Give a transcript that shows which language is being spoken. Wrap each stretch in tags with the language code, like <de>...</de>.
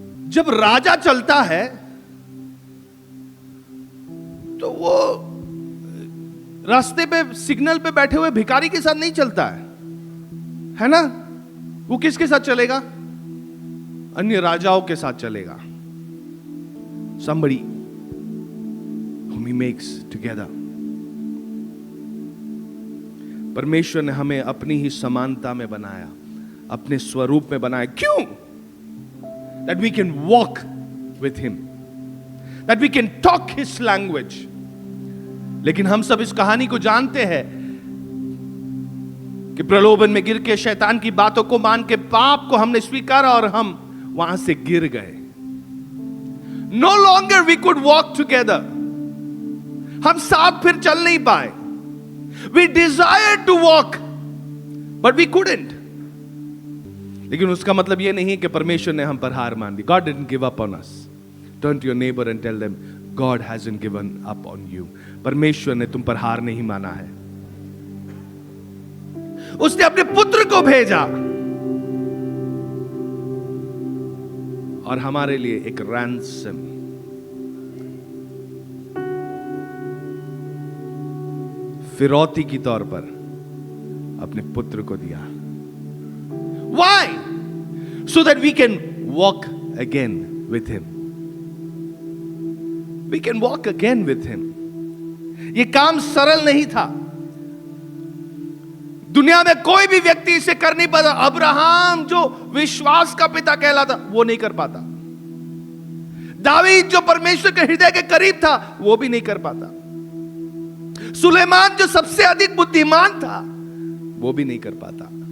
<hi>जब राजा चलता है तो वो रास्ते पे सिग्नल पे बैठे हुए भिखारी के साथ नहीं चलता है ना? वो किसके साथ चलेगा? अन्य राजाओं के साथ चलेगा।</hi> <en>Somebody whom he makes together.</en> <hi>परमेश्वर ने हमें अपनी ही समानता में बनाया, अपने स्वरूप में बनाया। क्यों?</hi> <en>That we can walk with him, that we can talk his language.</en> <hi>लेकिन हम सब इस कहानी को जानते हैं कि प्रलोभन में गिर के, शैतान की बातों को मान के, पाप को हमने स्वीकारा और हम वहां से गिर गए।</hi> <en>No longer we could walk together.</en> <hi>हम साथ फिर चल नहीं पाए।</hi> <en>We desired to walk, but we couldn't.</en> <hi>लेकिन उसका मतलब यह नहीं कि परमेश्वर ने हम पर हार मान दी।</hi> <en>God didn't give up on us. Turn to your neighbor and tell them, God hasn't given up on you.</en> <hi>परमेश्वर ने तुम पर हार नहीं माना है। उसने अपने पुत्र को भेजा और हमारे लिए एक रैंसम, फिरौती की तौर पर अपने पुत्र को दिया।</hi> <en>Why? So that we can walk again with him. We can walk again with him.</en> <hi>ये काम सरल नहीं था। दुनिया में कोई भी व्यक्ति इसे कर नहीं पाता। अब्राहम जो विश्वास का पिता कहलाता, वो नहीं कर पाता। दावीद जो परमेश्वर के हृदय के करीब था, वो भी नहीं कर पाता। सुलेमान जो सबसे अधिक बुद्धिमान था, वो भी नहीं कर पाता।</hi>